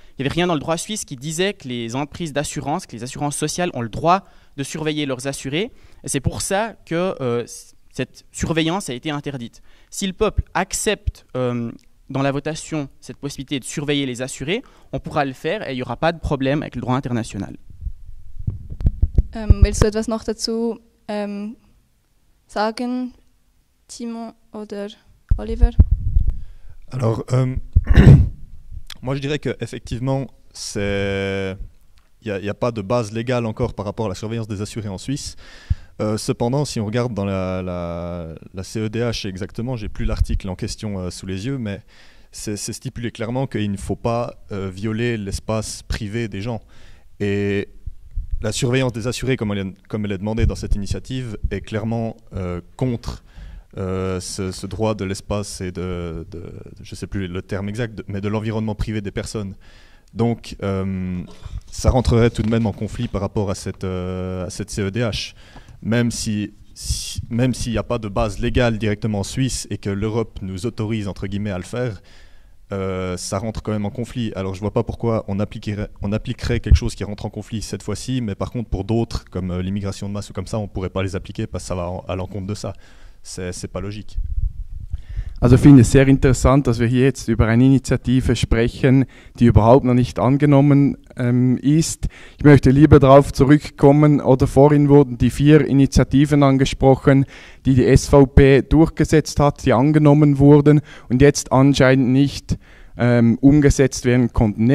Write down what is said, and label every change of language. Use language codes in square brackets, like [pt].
[fr] Il n'y avait rien dans le droit suisse qui disait que les entreprises d'assurance, que les assurances sociales ont le droit de surveiller leurs assurés. Et c'est pour ça que cette surveillance a été interdite. Si le peuple accepte dans la votation cette possibilité de surveiller les assurés, on pourra le faire et il n'y aura pas de problème avec le droit international. [de] Willst du etwas noch dazu sagen, Timo oder Oliver? [fr] Alors, moi je dirais qu'effectivement, il n'y a pas de base légale encore par rapport à la surveillance des assurés en Suisse. Cependant, si on regarde dans la CEDH exactement, j'ai plus l'article en question sous les yeux, mais c'est stipulé clairement qu'il ne faut pas violer l'espace privé des gens. Et la surveillance des assurés, comme elle est demandée dans cette initiative, est clairement contre ce droit de l'espace et je ne sais plus le terme exact, mais de l'environnement privé des personnes. Donc, ça rentrerait tout de même en conflit par rapport à cette CEDH. Même s'il n'y a pas de base légale directement en Suisse et que l'Europe nous autorise, entre guillemets, à le faire, ça rentre quand même en conflit. Alors je vois pas pourquoi on appliquerait quelque chose qui rentre en conflit cette fois-ci, mais par contre pour d'autres, comme l'immigration de masse ou comme ça, on pourrait pas les appliquer parce que ça va à l'encontre de ça. C'est pas logique. [de] Also ich finde es sehr interessant, dass wir hier jetzt über eine Initiative sprechen, die überhaupt noch nicht angenommen ist. Ich möchte lieber darauf zurückkommen, oder vorhin wurden die 4 Initiativen angesprochen, die die SVP durchgesetzt hat, die angenommen wurden und jetzt anscheinend nicht umgesetzt werden konnten.